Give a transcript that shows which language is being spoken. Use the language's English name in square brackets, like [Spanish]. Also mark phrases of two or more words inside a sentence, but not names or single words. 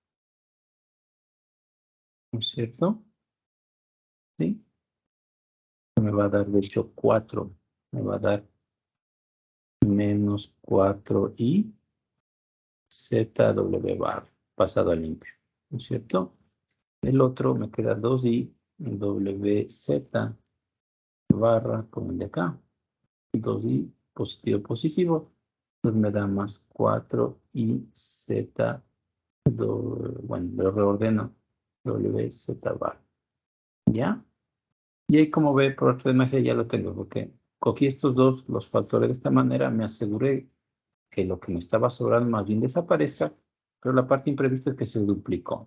[Spanish] ¿No es cierto? ¿Sí? Me va a dar, de hecho, 4. Me va a dar menos 4i zw bar, pasado a limpio. ¿No es cierto? El otro me queda 2i wz barra con el de acá. 2i positivo. Entonces me da más 4i z, bueno, lo reordeno, wz bar. ¿Ya? Y ahí como ve, por arte de magia ya lo tengo, porque cogí estos dos, los factores de esta manera, me aseguré que lo que me estaba sobrando más bien desaparezca, pero la parte imprevista es que se duplicó.